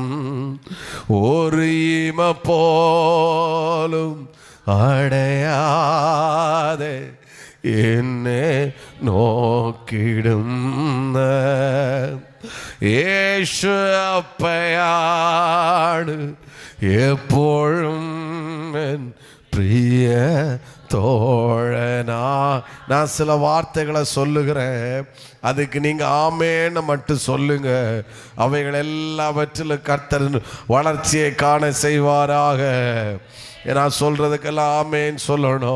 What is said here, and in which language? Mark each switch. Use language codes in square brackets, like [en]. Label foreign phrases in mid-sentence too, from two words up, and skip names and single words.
[ml] ഒരു ഈമ പോലും അടയാതെ എന്നെ നോക്കിടുന്ന യേശു അപ്പയാണ് എപ്പോഴും എൻ [ta] பிரிய தோழனா. நான் சில வார்த்தைகளை சொல்லுகிறேன், அதுக்கு நீங்க ஆமேன்னு மட்டும் சொல்லுங்க. அவைகள் எல்லாவற்றிலும் கர்த்தர் வளர்ச்சியை காண செய்வாராக. நான் சொல்றதுக்கெல்லாம் ஆமேன்னு சொல்லணும்.